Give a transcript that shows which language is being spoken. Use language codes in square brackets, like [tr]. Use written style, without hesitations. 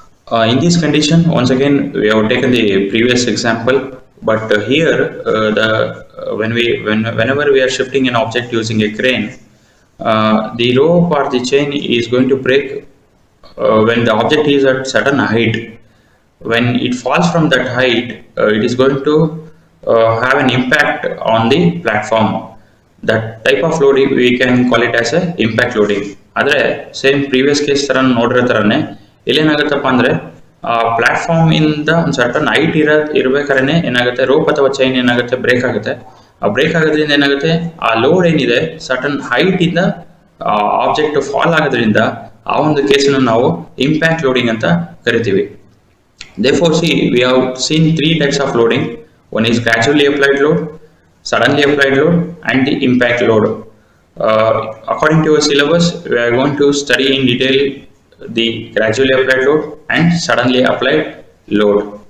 [en] in this condition once again we have taken the previous example, but here whenever we are shifting an object using a crane, the rope or the chain is going to break when the object is at certain height. When it falls from that height, it is going to have an impact on the platform. That type of loading we can call it as a impact loading. [kn] Adre [en] same previous case [kn] ತರ ನೋಡಿರೋ ತರನೇ ಇಲ್ಲಿ ಏನಾಗುತ್ತಪ್ಪ ಅಂದ್ರೆ platform ಇಂದ ಒಂದು certain height ಇರಬೇಕಾದ್ರೆ ಏನಾಗುತ್ತೆ, rope ಅಥವಾ ಚೈನ್ ಏನಾಗುತ್ತೆ, ಬ್ರೇಕ್ ಆಗುತ್ತೆ. ಆ ಬ್ರೇಕ್ ಆಗೋದ್ರಿಂದ ಏನಾಗುತ್ತೆ, ಆ ಲೋಡ್ ಏನಿದೆ ಸರ್ಟನ್ ಹೈಟ್ ಇಂದ ಆಬ್ಜೆಕ್ಟ್ ಫಾಲ್ ಆಗೋದ್ರಿಂದ ಆ ಒಂದು ಕೇಸನ್ನು ನಾವು ಇಂಪ್ಯಾಕ್ಟ್ ಲೋಡಿಂಗ್ ಅಂತ ಕರಿತೀವಿ. [en] Therefore, see, we have seen three types of loading. One is gradually applied load, suddenly applied load, and the impact load. According to our syllabus, we are going to study in detail the gradually applied load and suddenly applied load.